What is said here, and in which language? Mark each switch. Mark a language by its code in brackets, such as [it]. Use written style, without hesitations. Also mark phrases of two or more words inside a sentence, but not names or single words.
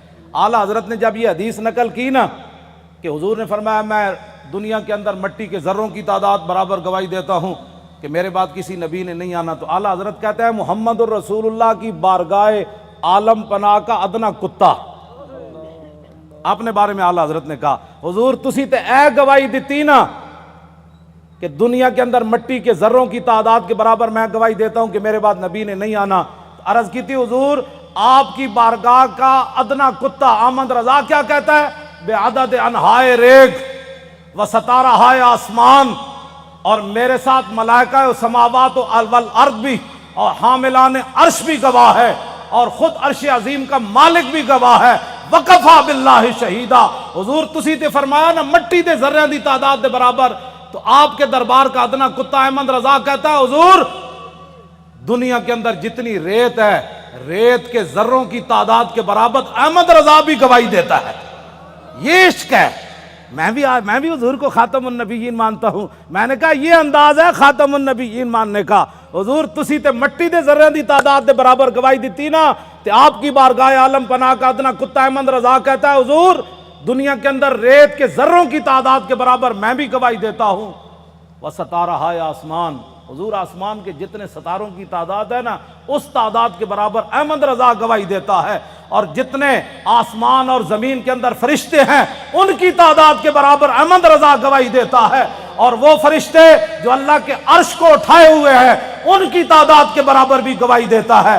[ur] اعلیٰ حضرت نے جب یہ حدیث نقل کی نا کہ حضور نے فرمایا میں دنیا کے اندر مٹی کے ذروں کی تعداد برابر گواہی دیتا ہوں کہ میرے بعد کسی نبی نے نہیں آنا, تو اعلیٰ حضرت کہتے ہیں محمد الرسول اللہ کی بارگاہ عالم پناہ کا ادنا کتا. اپنے بارے میں اعلیٰ حضرت نے کہا حضور [pa] تسی تے اے گواہی دیتی نا [ur] کہ دنیا کے اندر مٹی کے ذروں کی تعداد کے برابر میں گواہی دیتا ہوں کہ میرے بعد نبی نے نہیں آنا. عرض کی تھی حضور آپ کی بارگاہ کا ادنا کتا احمد رضا کیا کہتا ہے؟ [fa] بے عدد انہائے ریگ و ستارہائے آسمان, [ur] اور میرے ساتھ ملائکہ و سماوات و والارض بھی اور حاملان عرش بھی گواہ ہے اور خود عرش عظیم کا مالک بھی گواہ ہے. [ar] وکفا باللہ شہیدہ. [ur] حضور [pa] تسی تے فرمایا نا مٹی دے ذرے دی تعداد دے برابر, [ur] تو آپ کے دربار کا ادنا کتا احمد رضا کہتا ہے حضور دنیا کے اندر جتنی ریت ہے ریت کے ذروں کی تعداد کے برابر احمد رضا بھی گواہی دیتا ہے. یہ عشق ہے. میں بھی حضور کو خاتم النبیین مانتا ہوں. میں نے کہا یہ انداز ہے خاتم النبیین ماننے کا. حضور [pa] تسی تے مٹی دے ذرے دی تعداد دے برابر گواہی دیتی نا, [ur] تے آپ کی بارگاہ عالم پناہ کا ادنا کتا احمد رضا کہتا ہے حضور دنیا کے اندر ریت کے ذروں کی تعداد کے برابر میں بھی گواہی دیتا ہوں. [fa] وستارہائے آسمان. [ur] حضور آسمان کے جتنے ستاروں کی تعداد ہے نا اس تعداد کے برابر احمد رضا گواہی دیتا ہے, اور جتنے آسمان اور زمین کے اندر فرشتے ہیں ان کی تعداد کے برابر احمد رضا گواہی دیتا ہے, اور وہ فرشتے جو اللہ کے عرش کو اٹھائے ہوئے ہیں ان کی تعداد کے برابر بھی گواہی دیتا ہے.